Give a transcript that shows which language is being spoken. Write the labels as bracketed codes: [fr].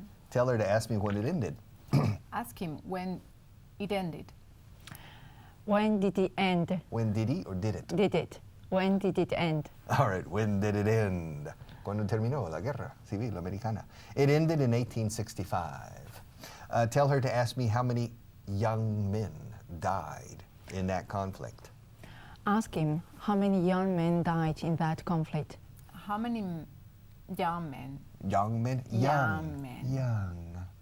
[en] Tell her to ask me when it ended. Ask him when it ended. When did it end? When did he or did it? Did it? When did it end? All right, when did it end? [es] Cuando terminó la guerra civil americana? [en] It ended in 1865. Tell her to ask me how many young men died in that conflict. Ask him how many young men died in that conflict. How many young men? Young men? Young men. Young.